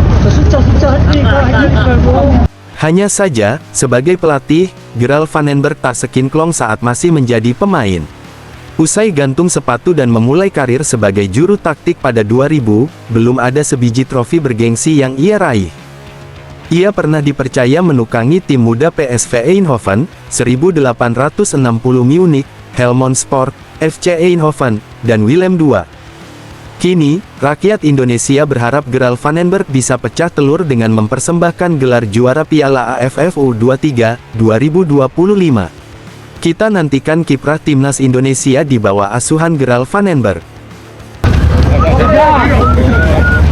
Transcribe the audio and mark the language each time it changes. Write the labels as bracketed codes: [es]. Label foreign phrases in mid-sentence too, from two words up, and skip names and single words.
[id] Hanya saja, sebagai pelatih, Gerald van den Bergh tak sekinclong saat masih menjadi pemain. Usai gantung sepatu dan memulai karir sebagai juru taktik pada 2000, belum ada sebiji trofi bergengsi yang ia raih. Ia pernah dipercaya menukangi tim muda PSV Eindhoven, 1860 Munich, Helmond Sport, FC Eindhoven, dan Willem II. Kini, rakyat Indonesia berharap Gerald van den Bergh bisa pecah telur dengan mempersembahkan gelar juara Piala AFF U23 2025. Kita nantikan kiprah Timnas Indonesia di bawah asuhan Gerald van den Bergh.